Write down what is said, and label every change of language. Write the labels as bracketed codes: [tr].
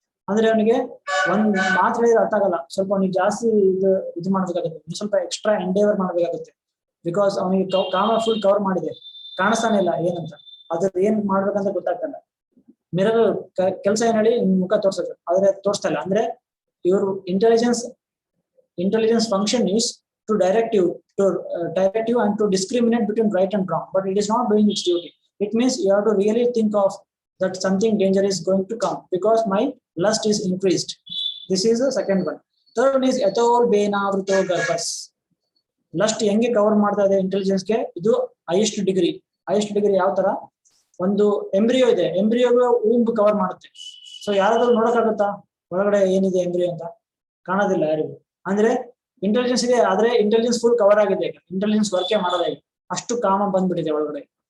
[kn] ಅಂದ್ರೆ ಅವನಿಗೆ ಒಂದ್ ಮಾತು ಹೇಳಿದ್ರೆ ಅರ್ಥ ಆಗಲ್ಲ, ಸ್ವಲ್ಪ ಅವನಿಗೆ ಜಾಸ್ತಿ ಇದು ಮಾಡ್ಬೇಕಾಗುತ್ತೆ, ಸ್ವಲ್ಪ ಎಕ್ಸ್ಟ್ರಾ ಎಂಡೇವರ್ ಮಾಡ್ಬೇಕಾಗುತ್ತೆ. ಬಿಕಾಸ್ ಅವನಿಗೆ ಕಾಮ ಫುಲ್ ಕವರ್ ಮಾಡಿದೆ, ಕಾಣಿಸ್ತಾನೆ ಇಲ್ಲ ಏನಂತ, ಅದ್ರ ಏನ್ ಮಾಡ್ಬೇಕಂತ ಗೊತ್ತಾಗ್ತಲ್ಲ. ಮಿರರ್ ಕೆಲಸ ಏನ್ ಹೇಳಿ ಮುಖ ತೋರ್ಸೋದು, ಆದ್ರೆ ತೋರಿಸ್ತಾ ಇಲ್ಲ. ಅಂದ್ರೆ ಇವರು [en] intelligence function is to direct you and to discriminate between right and wrong, but it is not doing its duty. It means you have to really think of that something danger is going to come because my lust is increased. This is the second one. Third one is [sa] ethol benavrito garbhas. [kn] Lust ಹೆಂಗೆ cover ಮಾಡ್ತಾ ಇದೆ intelligence ಗೆ, ಇದು highest degree ಯಾವ ತರ, ಒಂದು embryo ಇದೆ, ಎಂಬ್ರಿಯೋಗೆ ಊಂಬ್ cover ಮಾಡುತ್ತೆ. ಸೊ ಯಾರಾದ್ರೂ ನೋಡಕ್ಕಾಗತ್ತಾ ಒಳಗಡೆ ಏನಿದೆ ಎಂಬ್ರಿಯೋ ಅಂತ? ಕಾಣೋದಿಲ್ಲ ಯಾರಿಗೂ. ಅಂದ್ರೆ ಇಂಟೆಲಿಜೆನ್ಸ್ ಇದೆ, ಆದ್ರೆ ಇಂಟೆಲಿಜೆನ್ಸ್ ಫುಲ್ ಕವರ್ ಆಗಿದೆ, ಇಂಟೆಲಿಜೆನ್ಸ್ ವರ್ಕೇ ಮಾಡೋದಾಗಿ ಅಷ್ಟು ಕಾಮ ಬಂದ್ಬಿಟ್ಟಿದೆ ಒಳಗಡೆ.